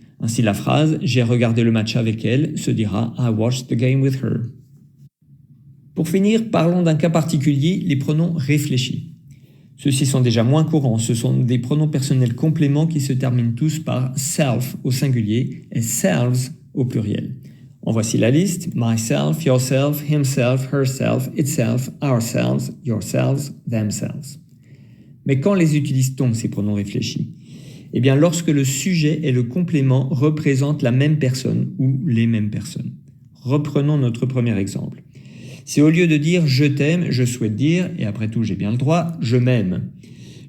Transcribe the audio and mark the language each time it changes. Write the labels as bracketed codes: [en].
[fr] Ainsi, la phrase « J'ai regardé le match avec elle » se dira « [en] I watched the game with her ». [fr] Pour finir, parlons d'un cas particulier, les pronoms réfléchis. Ceux-ci sont déjà moins courants. Ce sont des pronoms personnels compléments qui se terminent tous par « self » au singulier et « selves » au pluriel. En voici la liste: [en] myself, yourself, himself, herself, itself, ourselves, yourselves, themselves. [fr] Mais quand les utilise-t-on, ces pronoms réfléchis? Eh bien, lorsque le sujet et le complément représentent la même personne ou les mêmes personnes. Reprenons notre premier exemple. Si au lieu de dire « je t'aime », je souhaite dire, et après tout j'ai bien le droit, « je m'aime ».